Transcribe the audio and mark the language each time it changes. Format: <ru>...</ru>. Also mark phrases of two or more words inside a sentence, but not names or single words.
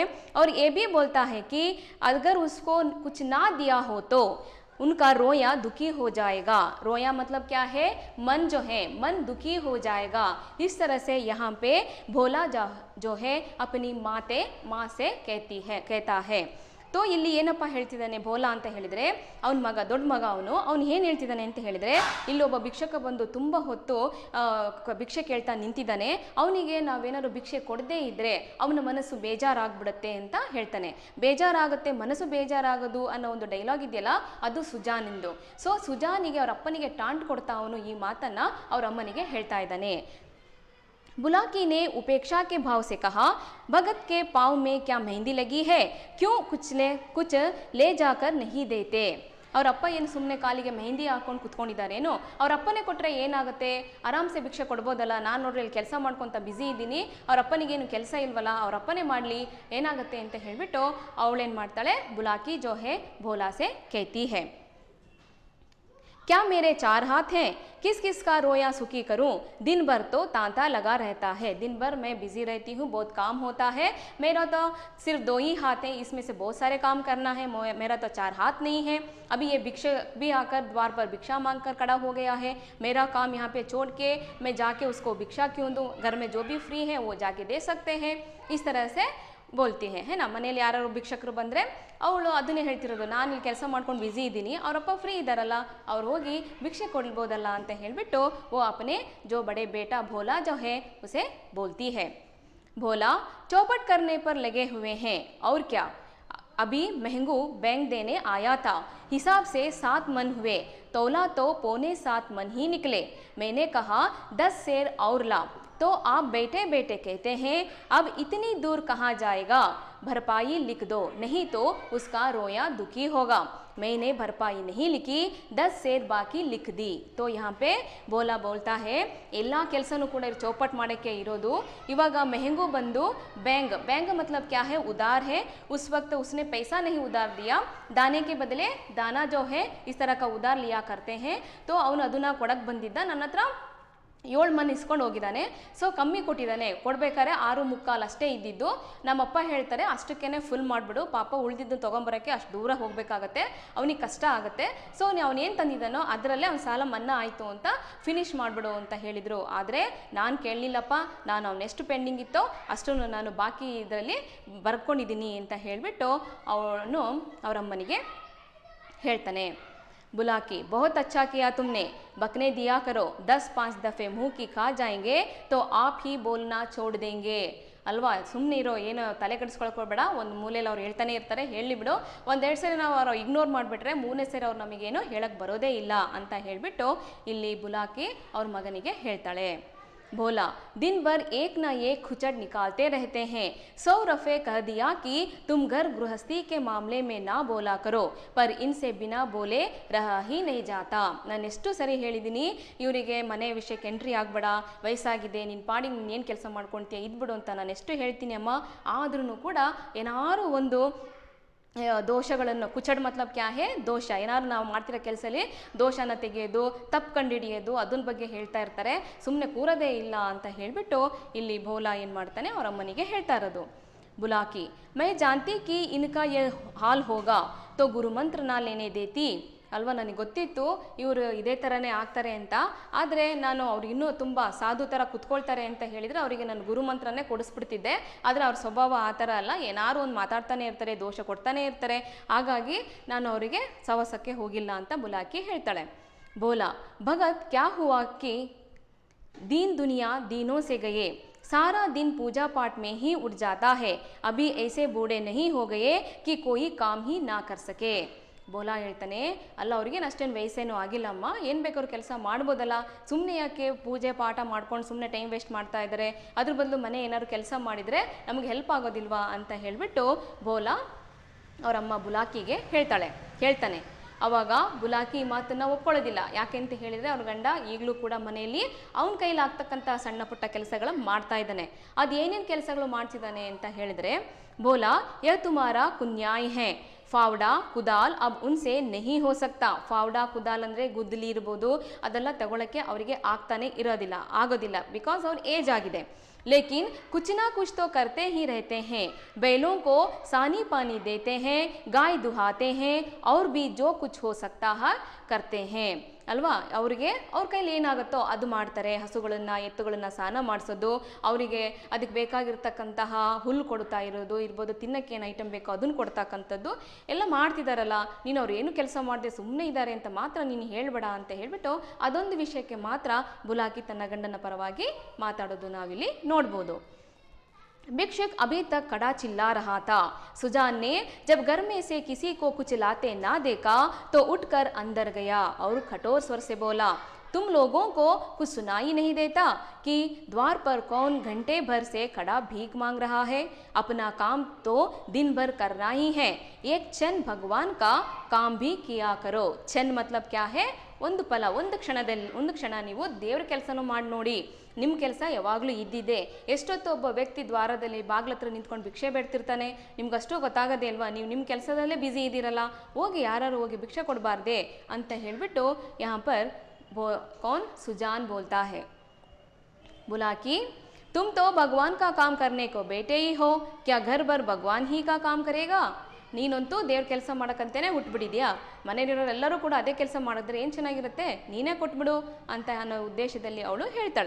<hi>और ये भी बोलता है कि अगर उसको कुछ ना दिया हो तो उनका रोया दुखी हो जाएगा। रोया मतलब क्या है, मन जो है, मन दुखी हो जाएगा। इस तरह से यहाँ पे भोला जो है अपनी माँ से कहता है।</hi> <kn>तो ಇಲ್ಲಿ ಏನಪ್ಪ ಹೇಳ್ತಿದ್ದಾನೆ ಭೋಲಾ ಅಂತ ಹೇಳಿದ್ರೆ, ಅವನ ಮಗ ದೊಡ್ಡ ಮಗ ಅವನು ಏನು ಹೇಳ್ತಿದ್ದಾನೆ ಅಂತ ಹೇಳಿದ್ರೆ, ಇಲ್ಲೊಬ್ಬ ಭಿಕ್ಷಕ ಬಂದು ತುಂಬ ಹೊತ್ತು ಭಿಕ್ಷೆ ಕೇಳ್ತಾ ನಿಂತಿದ್ದಾನೆ, ಅವನಿಗೆ ನಾವೇನಾದ್ರು ಭಿಕ್ಷೆ ಕೊಡದೇ ಇದ್ದರೆ ಅವನ ಮನಸ್ಸು ಬೇಜಾರಾಗ್ಬಿಡುತ್ತೆ ಅಂತ ಹೇಳ್ತಾನೆ. ಬೇಜಾರಾಗುತ್ತೆ, ಮನಸ್ಸು ಬೇಜಾರಾಗೋದು ಅನ್ನೋ ಒಂದು ಡೈಲಾಗ್ ಇದೆಯಲ್ಲ, ಅದು ಸುಜಾನಿಂದು. ಸೊ ಸುಜಾನಿಗೆ ಅವ್ರ ಅಪ್ಪನಿಗೆ ಟಾಂಟ್ ಕೊಡ್ತಾ ಅವನು ಈ ಮಾತನ್ನು ಅವ್ರ ಅಮ್ಮನಿಗೆ ಹೇಳ್ತಾ ಇದ್ದಾನೆ।</kn> <hi>बुलाकी ने उपेक्षा के भाव से कहा, भगत के पाँव में क्या मेहंदी लगी है, क्यों कुछ ले जाकर नहीं देते।</hi> <kn>ಅವ್ರ ಅಪ್ಪ ಏನು ಸುಮ್ಮನೆ ಕಾಲಿಗೆ ಮೆಹಂದಿ ಹಾಕೊಂಡು ಕುತ್ಕೊಂಡಿದ್ದಾರೇನೋ, ಅವ್ರ ಅಪ್ಪನೇ ಕೊಟ್ಟರೆ ಏನಾಗುತ್ತೆ, ಆರಾಮ್ಸೆ ಭಿಕ್ಷೆ ಕೊಡ್ಬೋದಲ್ಲ, ನಾನು ನೋಡ್ರಿ ಇಲ್ಲಿ ಕೆಲಸ ಮಾಡ್ಕೊತ ಬ್ಯುಸಿ ಇದ್ದೀನಿ, ಅವ್ರ ಅಪ್ಪನಿಗೇನು ಕೆಲಸ ಇಲ್ವಲ್ಲ, ಅವ್ರ ಅಪ್ಪನೇ ಮಾಡಲಿ, ಏನಾಗುತ್ತೆ ಅಂತ ಹೇಳಿಬಿಟ್ಟು ಅವಳೇನು ಮಾಡ್ತಾಳೆ,</kn> <hi>बुलाकी जो है भोला से कहती है, क्या मेरे 4 हाथ हैं, किस किस का रोया सुखी करूं, दिन भर तो तांता लगा रहता है, दिन भर मैं बिजी रहती हूँ, बहुत काम होता है, मेरा तो सिर्फ 2 ही हाथ हैं, इसमें से बहुत सारे काम करना है, मेरा तो 4 हाथ नहीं है। अभी ये भिक्षक भी आकर द्वार पर भिक्षा मांग कर खड़ा हो गया है, मेरा काम यहाँ पे छोड़ के मैं जाके उसको भिक्षा क्यों दूँ, घर में जो भी फ्री है वो जाके दे सकते हैं, इस तरह से बोलती है ना।</hi> <kn>ಮನೇಲಿ ಯಾರು ಭಿಕ್ಷಕರು ಬಂದರೆ ಅವಳು ಅದನ್ನೇ ಹೇಳ್ತಿರೋದು, ನಾನು ಇಲ್ಲಿ ಕೆಲಸ ಮಾಡ್ಕೊಂಡು ಬ್ಯುಸಿ ಇದ್ದೀನಿ, ಅವರಪ್ಪ ಫ್ರೀ ಇದ್ದಾರಲ್ಲ, ಅವ್ರು ಹೋಗಿ ಭಿಕ್ಷೆ ಕೊಡ್ಬೋದಲ್ಲ ಅಂತ ಹೇಳಿಬಿಟ್ಟು</kn> <hi>वो अपने जो बड़े बेटा भोला जो है उसे बोलती है। भोला चौपट करने पर लगे हुए हैं, और क्या, अभी महंगू बैंक देने आया था, हिसाब से 7 मन हुए, तौला तो 6.25 मन ही निकले, मैंने कहा 10 सेर और ला, तो आप बैठे बैठे कहते हैं अब इतनी दूर कहाँ जाएगा, भरपाई लिख दो, नहीं तो उसका रोया दुखी होगा। मैंने भरपाई नहीं लिखी 10 सेर ಬಾಕಿ लिख दी। तो यहाँ पे ಬೋಲಾ बोलता है</hi> <kn>ಎಲ್ಲ ಕೆಲಸನೂ ಕೂಡ ಚೌಪಟ್ ಮಾಡೋಕ್ಕೆ ಇರೋದು। ಇವಾಗ ಮೆಹಂಗು ಬಂದು</kn> <hi>बैंक बैंक मतलब क्या है उधार है। उस वक्त उसने पैसा नहीं उधार दिया, दाने के बदले दाना जो है इस तरह का उधार लिया करते हैं।</hi> <kn>तो ಅವನು ಅದನ್ನ ಕೊಡಕ್ಕೆ ಬಂದಿದ್ದ, ನನ್ನ ಹತ್ರ 7 ಮನ್ ಇಸ್ಕೊಂಡು ಹೋಗಿದ್ದಾನೆ। ಸೊ ಕಮ್ಮಿ ಕೊಟ್ಟಿದ್ದಾನೆ, ಕೊಡ್ಬೇಕಾದ್ರೆ 6.25 ಅಷ್ಟೇ ಇದ್ದಿದ್ದು। ನಮ್ಮಪ್ಪ ಹೇಳ್ತಾರೆ ಅಷ್ಟಕ್ಕೇನೆ ಫುಲ್ ಮಾಡಿಬಿಡು, ಪಾಪ ಉಳಿದಿದ್ದು ತೊಗೊಂಬರೋಕ್ಕೆ ಅಷ್ಟು ದೂರ ಹೋಗಬೇಕಾಗತ್ತೆ, ಅವನಿಗೆ ಕಷ್ಟ ಆಗುತ್ತೆ। ಸೊ ಅವನೇನು ತಂದಿದ್ದಾನೋ ಅದರಲ್ಲೇ ಅವ್ನ ಸಾಲ ಮನ್ನಾ ಆಯಿತು ಅಂತ ಫಿನಿಶ್ ಮಾಡಿಬಿಡು ಅಂತ ಹೇಳಿದರು। ಆದರೆ ನಾನು ಕೇಳಲಿಲ್ಲಪ್ಪ, ನಾನು ಅವನೆಷ್ಟು ಪೆಂಡಿಂಗ್ ಇತ್ತೋ ಅಷ್ಟನ್ನು ನಾನು ಬಾಕಿ ಇದರಲ್ಲಿ ಬರ್ಕೊಂಡಿದ್ದೀನಿ ಅಂತ ಹೇಳಿಬಿಟ್ಟು ಅವನು ಅವರಮ್ಮನಿಗೆ ಹೇಳ್ತಾನೆ।</kn> <hi>बुला के बहुत अच्छा किया तुमने, बकने दिया करो, 10-5 दफ़े मुँह की खा जाएंगे तो आप ही बोलना छोड़ देंगे।</hi> <kn>ಅಲ್ವಾ, ಸುಮ್ಮನೆ ಇರೋ, ಏನು ತಲೆ ಕೆಡಿಸ್ಕೊಳ್ಕೋಬೇಡ, ಒಂದು ಮೂಲೆಯಲ್ಲಿ ಅವ್ರು ಹೇಳ್ತಾನೆ ಇರ್ತಾರೆ, ಹೇಳಿಬಿಡು, ಒಂದೆರಡು ಸರಿ ನಾವು ಅವ್ರು ಇಗ್ನೋರ್ ಮಾಡಿಬಿಟ್ರೆ 3ನೇ ಸರಿ ಅವ್ರು ನಮಗೇನು ಹೇಳಕ್ಕೆ ಬರೋದೇ ಇಲ್ಲ ಅಂತ ಹೇಳಿಬಿಟ್ಟು ಇಲ್ಲಿ ಬುಲಾಕಿ ಅವ್ರ ಮಗನಿಗೆ ಹೇಳ್ತಾಳೆ।</kn> <hi>बोला दिन भर एक ना एक खुचड़ निकालते रहते हैं, 100 रफ़े कह दिया कि तुम घर गृहस्थी के मामले में ना बोला करो, पर इनसे बिना बोले रहा ही नहीं जाता।</hi> <kn>ನಾನು ಎಷ್ಟು ಸರಿ ಹೇಳಿದ್ದೀನಿ ಇವರಿಗೆ ಮನೆ ವಿಷಯಕ್ಕೆ ಎಂಟ್ರಿ ಆಗಬೇಡ, ವಯಸ್ಸಾಗಿದೆ, ನಿನ್ನ ಪಾಡಿಗೆ ನೀನು ಏನು ಕೆಲಸ ಮಾಡ್ಕೊಳ್ತೀಯ ಇದ್ಬಿಡು ಅಂತ ನಾನು ಎಷ್ಟು ಹೇಳ್ತೀನಿ ಅಮ್ಮ, ಆದ್ರೂ ಕೂಡ ಏನಾರು ಒಂದು ದೋಷಗಳನ್ನು,</kn> <hi>कुचड़ मतलब क्या है</hi> <kn>ದೋಷ, ಏನಾದ್ರು ನಾವು ಮಾಡ್ತಿರೋ ಕೆಲಸದಲ್ಲಿ ದೋಷನ ತೆಗೆಯೋದು, ತಪ್ಪು ಕಂಡುಹಿಡಿಯೋದು, ಅದನ್ನ ಬಗ್ಗೆ ಹೇಳ್ತಾ ಇರ್ತಾರೆ, ಸುಮ್ಮನೆ ಕೂರೋದೇ ಇಲ್ಲ ಅಂತ ಹೇಳಿಬಿಟ್ಟು ಇಲ್ಲಿ ಬೋಲಾ ಏನು ಮಾಡ್ತಾನೆ ಅವ್ರ ಅಮ್ಮನಿಗೆ ಹೇಳ್ತಾ ಇರೋದು।</kn> <hi>बुलाकी मैं जानती कि इनका ये हाल होगा तो गुरु मंत्र ना लेने देती।</hi> <kn>ಅಲ್ವಾ, ನನಗೆ ಗೊತ್ತಿತ್ತು ಇವರು ಇದೇ ಥರನೇ ಆಗ್ತಾರೆ ಅಂತ, ಆದರೆ ನಾನು ಅವ್ರು ಇನ್ನೂ ತುಂಬ ಸಾಧು ಥರ ಕುತ್ಕೊಳ್ತಾರೆ ಅಂತ ಹೇಳಿದರೆ ಅವರಿಗೆ ನಾನು ಗುರುಮಂತ್ರನೇ ಕೊಡಿಸ್ಬಿಡ್ತಿದ್ದೆ। ಆದರೆ ಅವ್ರ ಸ್ವಭಾವ ಆ ಥರ ಅಲ್ಲ, ಏನಾರು ಒಂದು ಮಾತಾಡ್ತಾನೆ ಇರ್ತಾರೆ, ದೋಷ ಕೊಡ್ತಾನೆ ಇರ್ತಾರೆ, ಹಾಗಾಗಿ ನಾನು ಅವರಿಗೆ ಸವಸಕ್ಕೆ ಹೋಗಿಲ್ಲ ಅಂತ ಬುಲಾಕಿ ಹೇಳ್ತಾಳೆ।</kn> <hi>भोला भगत क्या हुआ कि दीन दुनिया दीनों से गए, सारा दिन पूजा पाठ में ही उठ जाता है, अभी ऐसे बूढ़े नहीं हो गए कि कोई काम ही ना कर सके।</hi> <kn>ಬೋಲಾ ಹೇಳ್ತಾನೆ, ಅಲ್ಲ ಅವ್ರಿಗೇನು ಅಷ್ಟೇನು ವಯಸ್ಸೇನೂ ಆಗಿಲ್ಲಮ್ಮ, ಏನು ಬೇಕಾದ್ರೂ ಕೆಲಸ ಮಾಡ್ಬೋದಲ್ಲ, ಸುಮ್ಮನೆ ಯಾಕೆ ಪೂಜೆ ಪಾಠ ಮಾಡ್ಕೊಂಡು ಸುಮ್ಮನೆ ಟೈಮ್ ವೇಸ್ಟ್ ಮಾಡ್ತಾ ಇದ್ದಾರೆ, ಅದ್ರ ಬದಲು ಮನೆ ಏನಾದ್ರು ಕೆಲಸ ಮಾಡಿದರೆ ನಮಗೆ ಹೆಲ್ಪ್ ಆಗೋದಿಲ್ವಾ ಅಂತ ಹೇಳಿಬಿಟ್ಟು ಬೋಲಾ ಅವರಮ್ಮ ಬುಲಾಕಿಗೆ ಹೇಳ್ತಾನೆ। ಅವಾಗ ಬುಲಾಕಿ ಮಾತನ್ನು ಒಪ್ಕೊಳ್ಳೋದಿಲ್ಲ, ಯಾಕೆಂತ ಹೇಳಿದರೆ ಅವ್ರ ಗಂಡ ಈಗಲೂ ಕೂಡ ಮನೆಯಲ್ಲಿ ಅವನ ಕೈಲಾಗ್ತಕ್ಕಂಥ ಸಣ್ಣ ಪುಟ್ಟ ಕೆಲಸಗಳು ಮಾಡ್ತಾ ಇದ್ದಾನೆ। ಅದು ಏನೇನು ಕೆಲಸಗಳು ಮಾಡ್ತಿದ್ದಾನೆ ಅಂತ ಹೇಳಿದರೆ, ಬೋಲಾ</kn> <hi>ಯह तुम्हारा कुन्याय है, फावड़ा कुदाल अब उनसे नहीं हो सकता। फावड़ा कुदाल</hi> <kn>ಅಂದರೆ ಗುದ್ದಲಿ ಇರ್ಬೋದು, ಅದೆಲ್ಲ ತಗೊಳ್ಳೋಕ್ಕೆ ಅವರಿಗೆ ಆಗೋದಿಲ್ಲ, ಬಿಕಾಸ್ ಅವ್ರ ಏಜ್ ಆಗಿದೆ।</kn> <hi>लेकिन कुछ ना कुछ तो करते ही रहते हैं, बैलों को सानी पानी देते हैं, गाय दुहाते हैं, और भी जो कुछ हो सकता है करते हैं।</hi> <kn>ಅಲ್ವಾ, ಅವ್ರಿಗೆ ಅವ್ರ ಕೈಲಿ ಏನಾಗುತ್ತೋ ಅದು ಮಾಡ್ತಾರೆ, ಹಸುಗಳನ್ನು ಎತ್ತುಗಳನ್ನು ಸ್ನಾನ ಮಾಡಿಸೋದು, ಅವರಿಗೆ ಅದಕ್ಕೆ ಬೇಕಾಗಿರ್ತಕ್ಕಂತಹ ಹುಲ್ಲು ಕೊಡ್ತಾ ಇರ್ಬೋದು, ತಿನ್ನಕ್ಕೆ ಏನು ಐಟಮ್ ಬೇಕೋ ಅದನ್ನು ಕೊಡ್ತಕ್ಕಂಥದ್ದು ಎಲ್ಲ ಮಾಡ್ತಿದ್ದಾರಲ್ಲ, ನೀನು ಅವ್ರು ಏನು ಕೆಲಸ ಮಾಡದೆ ಸುಮ್ಮನೆ ಇದ್ದಾರೆ ಅಂತ ಮಾತ್ರ ನೀನು ಹೇಳಬೇಡ ಅಂತ ಹೇಳಿಬಿಟ್ಟು ಅದೊಂದು ವಿಷಯಕ್ಕೆ ಮಾತ್ರ ಬುಲಾಕಿ ತನ್ನ ಗಂಡನ ಪರವಾಗಿ ಮಾತಾಡೋದು ನಾವಿಲ್ಲಿ ನೋಡ್ಬೋದು।</kn> <hi>भिक्षुक अभी तक कड़ा चिल्ला रहा था। सुजान ने जब घर में से किसी को कुछ लाते ना देखा तो उठकर अंदर गया और कठोर स्वर से बोला, तुम लोगों को कुछ सुनाई नहीं देता कि द्वार पर कौन घंटे भर से खड़ा भीख मांग रहा है? अपना काम तो दिन भर करना ही है, एक क्षण भगवान का काम भी किया करो। क्षण मतलब क्या है?</hi> <kn>ಒಂದು ಫಲ, ಒಂದು ಕ್ಷಣ ನೀವು ದೇವ್ರ ಕೆಲಸನೂ ಮಾಡಿ ನೋಡಿ, ನಿಮ್ಮ ಕೆಲಸ ಯಾವಾಗಲೂ ಇದ್ದಿದೆ। ಎಷ್ಟೊತ್ತು ಒಬ್ಬ ವ್ಯಕ್ತಿ ದ್ವಾರದಲ್ಲಿ ಬಾಗ್ಲತ್ರ ನಿಂತ್ಕೊಂಡು ಭಿಕ್ಷೆ ಬೇಡ್ತಿರ್ತಾನೆ, ನಿಮ್ಗಷ್ಟು ಗೊತ್ತಾಗೋದೇ ಅಲ್ವಾ, ನೀವು ನಿಮ್ಮ ಕೆಲಸದಲ್ಲೇ ಬ್ಯುಸಿ ಇದ್ದೀರಲ್ಲ, ಹೋಗಿ ಯಾರು ಹೋಗಿ ಭಿಕ್ಷೆ ಕೊಡಬಾರ್ದೆ ಅಂತ ಹೇಳಿಬಿಟ್ಟು</kn> <hi>यहाँ पर कौन सुजान बोलता है, बोला कि तुम तो भगवान का काम करने को बैठे ही हो, क्या घर भर भगवान ही का काम करेगा?</hi> <kn>ನೀನಂತೂ ದೇವ್ರ ಕೆಲಸ ಮಾಡೋಕ್ಕಂತೇನೆ ಹುಟ್ಬಿಟ್ಟಿದ್ಯಾ, ಮನೆಯಲ್ಲಿರೋರೆಲ್ಲರೂ ಕೂಡ ಅದೇ ಕೆಲಸ ಮಾಡಿದ್ರೆ ಏನು ಚೆನ್ನಾಗಿರುತ್ತೆ, ನೀನೇ ಕೊಟ್ಬಿಡು ಅಂತ ಅನ್ನೋ ಉದ್ದೇಶದಲ್ಲಿ ಅವಳು ಹೇಳ್ತಾಳೆ।</kn>